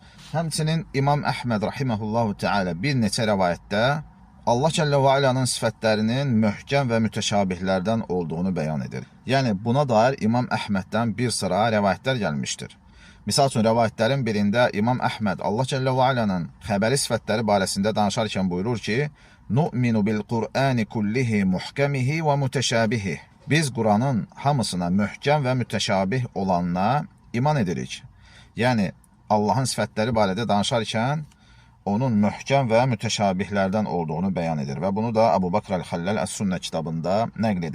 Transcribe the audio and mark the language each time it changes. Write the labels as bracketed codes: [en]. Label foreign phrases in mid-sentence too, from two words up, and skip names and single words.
[az] Həmçinin İmam Əhməd [ar] رحمه الله تعالى [az] bir neçə rəvayətdə Allah Cəllə və Alanın sifətlərinin möhkəm və mütəşabihlərdən olduğunu bəyan edir. Yəni buna dair İmam Əhməddən bir sıra rəvayətlər gəlmişdir. Misal üçün, rəvayətlərin birində İmam Əhməd Allah Cəllə və Alanın xəbəri sifətləri barəsində danışarkən buyurur ki, [ar] نؤمن بالقرآن كله محكمه ومتشابهه. [az] Biz Quranın hamısına möhkəm və mütəşabih olanına iman edirik. Yəni, Allahın sifətləri barədə danışarkən onun möhkəm və mütəşabihlərdən olduğunu bəyan edir. Və bunu da Əbu Bakr Əl-Xəlləl Əs-Sünnə kitabında nəql edir.